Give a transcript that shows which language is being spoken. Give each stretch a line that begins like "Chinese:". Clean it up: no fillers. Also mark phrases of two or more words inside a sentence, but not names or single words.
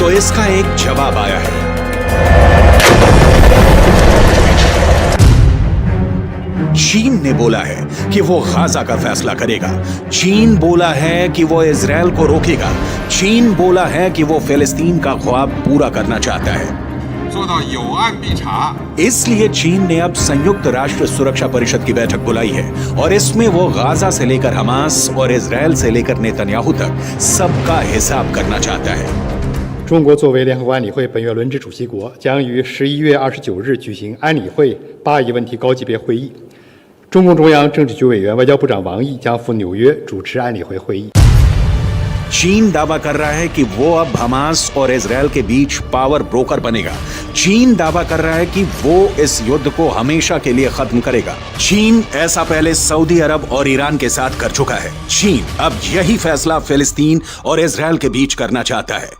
Hindi: तो इसका एक जवाब आया है। चीन ने बोला है कि वो गाजा का फैसला करेगा। चीन बोला है कि वो इजरायल को रोकेगा। चीन बोला है कि वो फिलिस्तीन का ख्वाब पूरा करना चाहता है।
Chinese: 做到有案必查。
Hindi: इसलिए चीन ने अब संयुक्त राष्ट्र सुरक्षा परिषद की बैठक बुलाई है और इसमें वो गाजा से लेकर हमास और इजरायल से लेकर नेतन्याहू तक सबका हिसाब करना चाहता है।
Chinese: 中国作为联合国安理会本月轮值主席国，将于11月29日举行安理会巴以问题高级别会议。中共中央政治局委员、外交部长王毅将赴纽约主持安理会会议。
Hindi: चीन दावा कर रहा है कि वो अब हमास और इजरायल के बीच
English: power broker
Hindi: बनेगा। चीन दावा कर रहा है कि वो इस युद्ध को हमेशा के लिए खत्म करेगा। चीन ऐसा पहले सऊदी अरब और ईरान के साथ कर चुका है। चीन अब यही फैसला फिलिस्तीन और इजरायल के बीच करना चाहता है।